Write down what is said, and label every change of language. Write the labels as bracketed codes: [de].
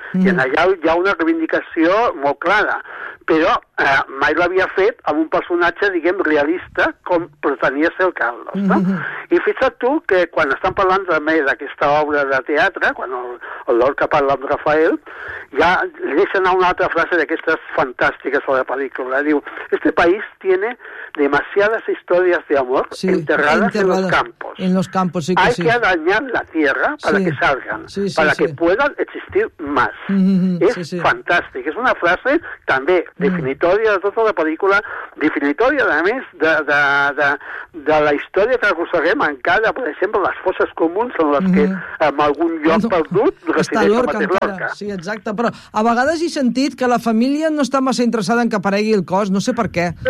[ca] I en allà hi ha una reivindicació molt clara, però mai l'havia fet amb un personatge, diguem, realista, com pretenia ser el Carlos. No? I fixa't tu que quan estan parlant també d'aquesta obra de teatre, quan el Lorca parla amb Rafael, ja deixen anar una altra frase d'aquestes fantàstiques de la pel·lícula. [es] Diu, este país tiene demasiadas historias de amor enterradas en los campos. En los campos, sí que hay que dañar la tierra para que salgan, para que puedan existir más. [ca] Es fantàstic. És una frase també definitòria de tota la pel·lícula, definitòria, a més, de la història que aconseguim encara, per exemple, les fosses comuns en les que en algun lloc perdut resideix el mateix Lorca. Sí, exacte, però a vegades he sentit que la família no està massa interessada en que aparegui el cos, no sé per què.